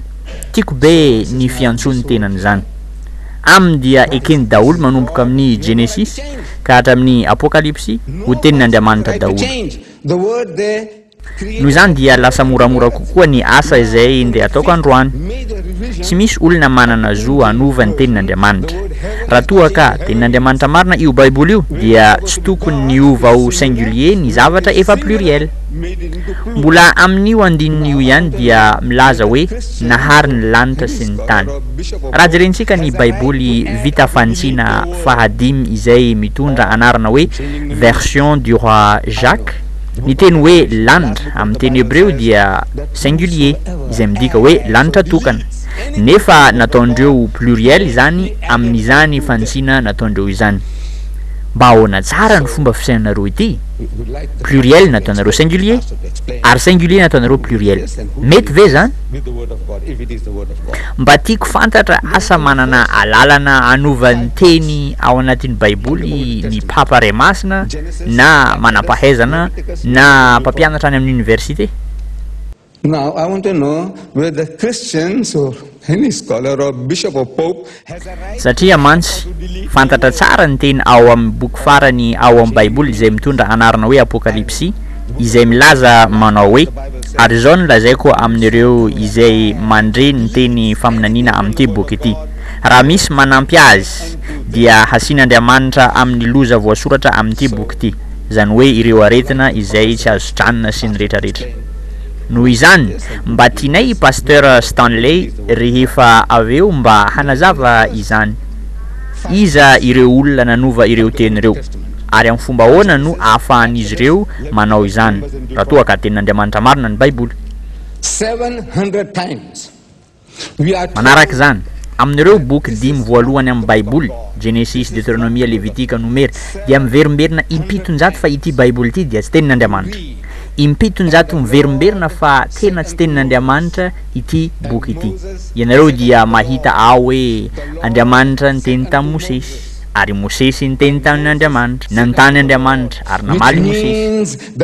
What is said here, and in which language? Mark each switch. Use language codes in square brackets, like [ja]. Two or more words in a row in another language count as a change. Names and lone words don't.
[mg] Tiako be ny fiantsony tenany zany. Aminy dia ekeny daholo manomboka amin'ny Genesis ka hatramin'ny Apokalipsy ho tenin'Andriamanitra [en] Like to [mg] daholo. [en] change the word there. [mg] Noho izany dia lasa moramora kokoa ny asa izay ndeha ataoko androany. [en] Made a revision. [mg] Tsy misy olona manana zo hanova ny tenin'Andriamanitra. Raha toa ka tenin'Andriamanitra marina io baiboly io dia tsy tokony niova ho singulier ny zavatra efa pluriel. [en] Made it into plural. [mg] Mbola amin'io andininy io ihany dia milaza hoe nahary ny lanitra sy ny tany. Raha jerentsika ny baiboly vita fantsiana fahadimy izay mitondra anarana hoe version du roi Jacques, ny teny hoe lanitra amin'ny teny hebreo dia singulier izay midika hoe lanitra tokana. Nefa nataondreo pluriel izany amin'izany fantsiana nataondreo izany. Mba ahoana tsara ny fomba fisainareo ity? [en] Would like the [mg] Pluriel nataonareo singulier [en] pastor to explain [mg] ary singulier nataonareo pluriel. Mety ve zany? [en] with the word of God, if it is the word of God. [mg] Mba tiako fantatra asa manana alalana anovan'ny teny ao anatin'ny baiboly ny papa ray masina na manam-pahaizana na mpampianatra any amin'ny université. [en] Now, I want to know whether Christians or any scholar or bishop or pope has a right [mg] Satria mantsy fantatra tsara ny teny ao amin'ny boky farany ao amin'ny baiboly izay mitondra anarana hoe Apokalipsy izay milaza manao hoe ary izao no lazaiko amin'ireo izay mandre ny teny faminaniana amin'ity boky ity. Raha misy manampy azy dia hasian'Andriamanitra amin'ny loza voasoratra amin'ity boky ity, zany hoe ireo aretina izay tsy azo tranona sy ny rehetrarehetra. Noho izany mba tianay pasteur Stanley rehefa aveo mba hanazava izany. Iza ireo olona nanova ireo teny ireo ary amin'ny fomba ahoana no ahafahan'izy ireo manao izany raha toa ka tenin'Andriamanitra marina ny baiboly. [en] 700 times. We are [mg] Manaraka izany amin'ireo boky dimy voalohany amin'ny baiboly Genesis, Deutéronomia, Levitika, Numera dia miverimberina impitonjato fa ity baiboly ity dia tsy tenin'Andriamanitra. impitony-jato miverimberina fa tena tsy tenin'Andriamanitra ity boky ity. Ianareo dia mahita ao hoe Andriamanitra niteny tamin'i Mosesy, ary Mosesy niteny tamin'Andriamanitra, nanontany Andriamanitra ary namaly Mosesy.